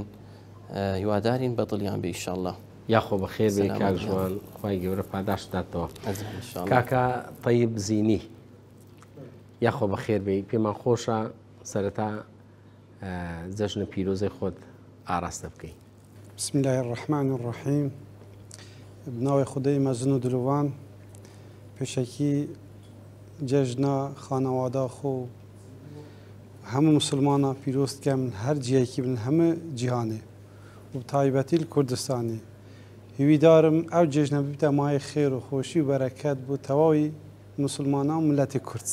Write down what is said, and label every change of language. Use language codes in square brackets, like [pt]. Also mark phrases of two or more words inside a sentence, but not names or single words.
[ckb] هیوادارین بە دڵیان بێ ئینشاءڵڵا. یاخۆ بەخێر بێ کاک ژوان، خوای گەورە پاداش بداتەوە. کاکە طیب زینی، یاخۆ بەخێر بێ. پێمان خۆشە سەرەتا جەژنە پیرۆزەی خۆت ئاراستە بکەین. [ar] بسم الله الرحمن الرحیم. [ku] بناوی خودەی مەزن و دلوان، پێشەکی جەژنە خانەوادا خۆ هەموو مسلمانە پیرۆز دەکەم هەر جیایکی بن هەموو جیهانێ و تایبەتی کوردستانی. هیویدارم ئەو جێژنە ببتە مای خێر و خۆشی و بەرەکەت بۆ تەواوی مسلمانان و ملەتی کورد.